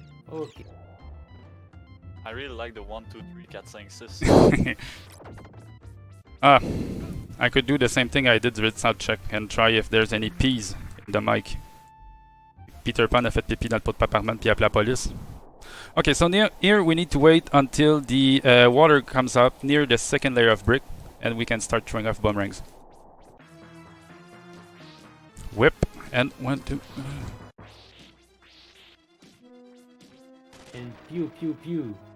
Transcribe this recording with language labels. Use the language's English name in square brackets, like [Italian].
[English] Ok. I really like the 1, 2, 3, 4, 5, 6. Ah, I could do the same thing I did with sound check and try if there's any peas in the mic. [French] Peter Pan a fait pipi dans le pot de Paparman puis appelé la police. [English] Okay, so here we need to wait until the water comes up near the second layer of brick and we can start throwing off boomerangs. Whip and 1, 2. And pew pew pew.